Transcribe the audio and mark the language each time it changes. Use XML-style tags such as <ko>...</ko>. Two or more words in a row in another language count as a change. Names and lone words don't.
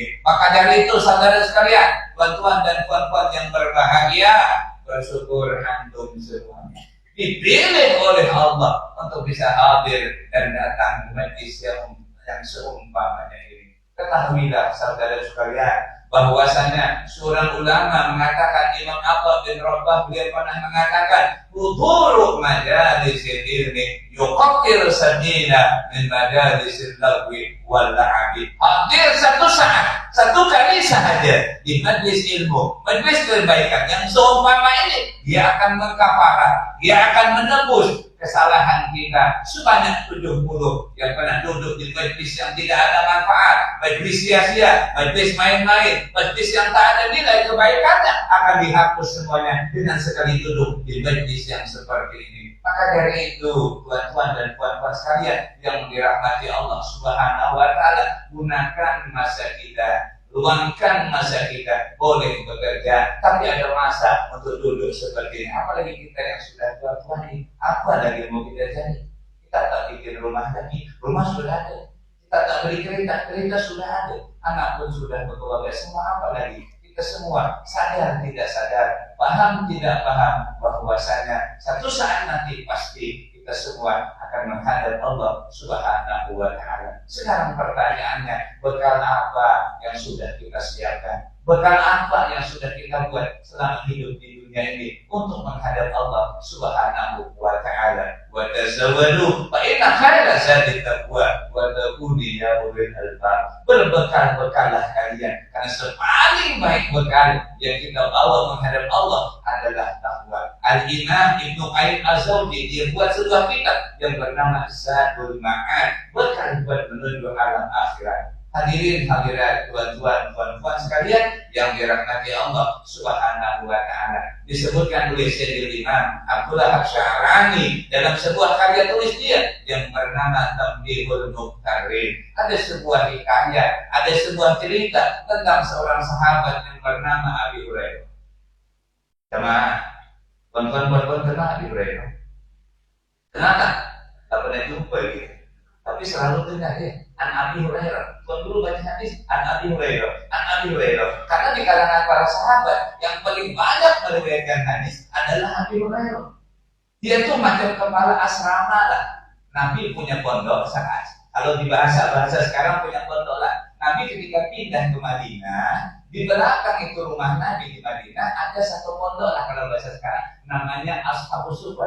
<ms>Maka dari itu saudara sekalian, tuan-tuan dan puan-puan yang berbahagia, bersyukur antum semuanya dipilih oleh Allah untuk bisa hadir dan datang ke majlis yang seumpamanya ini. Ketahuilah saudara sekalian, bahwasanya seorang ulama mengatakan, Imam Atta bin Rabbah, beliau pernah mengatakan,</ms> <ar>حضور مجالس العلم يقطر سبيلا من مجالس اللغو واللعب.</ar> <ms>Hadir satu saat, satu kali sahaja di majlis ilmu, majlis kebaikan yang seumpama ini, dia akan mengkafarah, dia akan menebus kesalahan kita sebanyak 70 yang pernah duduk di majlis yang tidak ada manfaat, majlis sia-sia, majlis main-main, majlis yang tak ada nilai kebaikannya, akan dihapus semuanya dengan sekali duduk di majlis yang seperti ini. Maka dari itu, tuan-tuan dan puan-puan sekalian yang dirahmati Allah</ms> <ar>سبحانه وتعالى,</ar> <ms>gunakan masa kita, luangkan masa kita. Boleh bekerja, tapi ada masa untuk duduk seperti ini. Apalagi kita yang sudah tua-tua ini, apa lagi mau kita jadi? Kita tak bikin rumah lagi, rumah sudah ada. Kita tak beli kereta, kereta sudah ada. Anak pun sudah berkeluarga, semua apa lagi? Kita semua sadar tidak sadar, paham tidak paham, bahwasanya satu saat nanti pasti kita semua akan menghadap Allah</ms> <ar>سبحانه وتعالى.</ar> <ms>Sekarang pertanyaannya, bekal apa yang sudah kita siapkan? Bekal apa yang sudah kita buat selama hidup di dunia ini untuk menghadap Allah</ms> <ar>سبحانه وتعالى? وتزودوا فإن خير الزاد التقوى واتقون يا أولي الألباب.</ar> <ms>Berbekal-bekallah kalian, karena sepaling baik bekal yang kita bawa menghadap Allah adalah takwa. Al-Imam Ibnu Qayyim Az-Zawji dia buat sebuah kitab yang bernama Zadul Ma'ad, bekal buat menuju alam akhirat. Hadirin hadirat, tuan-tuan, puan-puan sekalian yang dirahmati Allah</ms> <ar>سبحانه وتعالى.</ar> <ms>Disebutkan oleh Sayyidil Imam Abdullah Asy'arani dalam sebuah karya tulis dia yang bernama Tambihul Muqtarin. Ada sebuah hikayat, ada sebuah cerita tentang seorang sahabat yang bernama Abi Hurairah. Jemaah, tuan-tuan, puan-puan kenal Abi Hurairah? Kenapa? Tak pernah jumpa gitu, tapi selalu dengar ya, An Abi Hurairah. Tuan dulu baca hadis An Abi Hurairah, An Abi Hurairah. Karena di kalangan para sahabat yang paling banyak meriwayatkan hadis adalah Abi Hurairah. Dia tuh macam kepala asrama lah. Nabi punya pondok, Kalau di bahasa sekarang punya pondok lah. Nabi ketika pindah ke Madinah, di belakang itu rumah Nabi di Madinah ada satu pondok lah kalau bahasa sekarang, namanya Ashabus Suffah.</ms>